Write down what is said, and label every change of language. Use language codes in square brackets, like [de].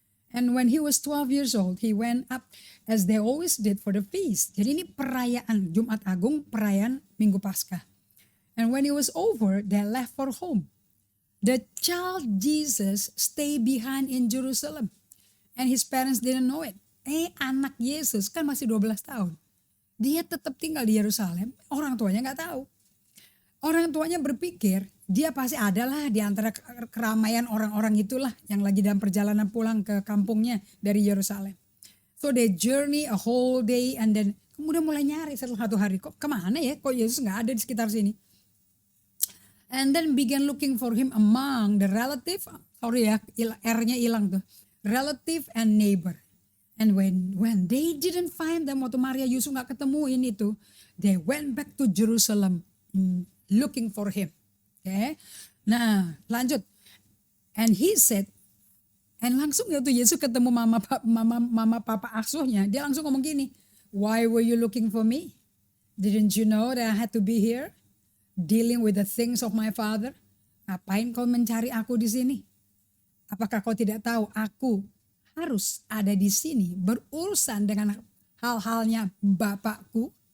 [en] And when he was 12 years old, he went up as they always did for the feast. [id] Jadi ini perayaan Jumat Agung, perayaan Minggu Paskah. [en] And when it was over, they left for home. The child Jesus stayed behind in Jerusalem. And his parents didn't know it. [id] Anak Yesus kan masih 12 tahun. Dia tetap tinggal di Yerusalem, orang tuanya nggak tahu. Orang tuanya berpikir dia pasti adalah di antara keramaian orang-orang itulah yang lagi dalam perjalanan pulang ke kampungnya dari Yerusalem. [en] So they journey a whole day and then [id] kemudian mulai nyari setelah 1 hari, kok kemana ya, kok Yesus nggak ada di sekitar sini. [en] And then began looking for him among the relative, sorry [id] ya, R-nya hilang tuh, [en] relative and neighbor. And when they didn't find them, [id] waktu Maria Yusuf gak ketemuin itu, [en] they went back to Jerusalem looking for him. Okay? [id] Nah, lanjut. [en] And he said, and [id] langsung waktu Yesus ketemu mama papa asuhnya, dia langsung ngomong gini, [en] why were you looking for me? Didn't you know that I had to be here? Dealing with the things of my father? [id] Ngapain kau mencari aku di sini? Apakah kau tidak tahu aku harus ada di sini berurusan dengan hal-halnya Bapakku?